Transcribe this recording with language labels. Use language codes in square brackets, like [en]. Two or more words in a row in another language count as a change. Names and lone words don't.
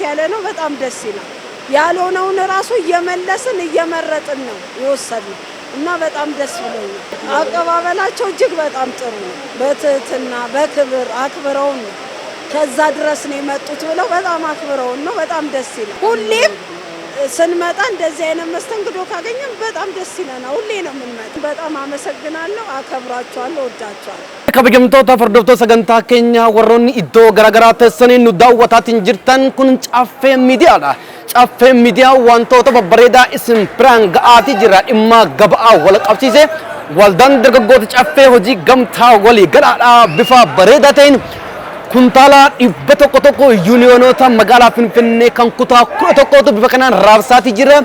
[am] ያለ ነው በጣም ደስ ይላል ያልሆነውን ራሱ እየመለስን እየመረጥን ነው የወሰድነው እና በጣም ደስ ብሎኛል አቀባበላቸው እጅግ በጣም ጥሩ ነው በትህትና በክብር አክብረውን ከዛ ድረስ ነው የመጡት ብለው በጣም አክብረውን ነው በጣም ደስ ይላል ሁሌም ስንመጣ እንደዚህ አይነት መስተንግዶ ካገኘን በጣም ደስ ይለናል ሁሌ ነው የምንመጣው በጣም አመሰግናለሁ አከብራችኋለሁ ወዳችኋለሁ [om] kabajamtoota fardoftoota sagantaa keenya warroonni iddoo garaagaraa teessanii nu daawwataatiin jirtan kun caffee miidiyaadha. Caffee miidiyaa wantoota babbareedaa isin biraan ga'aatii jira dhimma gabaa wal qabsiisee waldaan dargaggoota caffee hojii gamtaa walii galaadha bifa bareedaa ta'een kuntaala 100 yuuniyoonota magaalaa Finfinnee kan kutaa 11 bifa kanaan raabsaatii jira.